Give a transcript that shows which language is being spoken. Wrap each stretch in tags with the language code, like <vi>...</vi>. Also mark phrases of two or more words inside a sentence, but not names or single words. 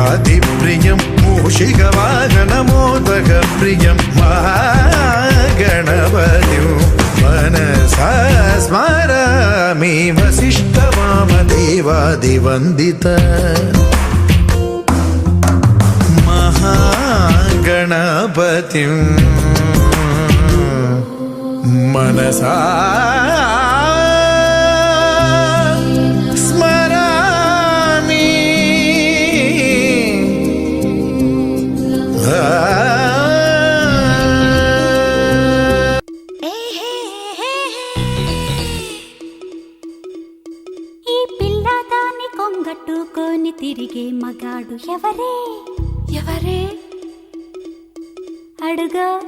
<sa>प्रियं मूषिकवाहनमोदक प्रियं महागणपतिं मनसा स्मरामि वसिष्ठवामदेवादिवन्दित महागणपतिं मनसा स्मरामि</sa> <te>ఈ పిల్లదాన్ని కొంగట్టుకొని తిరిగే మగాడు ఎవరే ఎవరే అడుగా</te>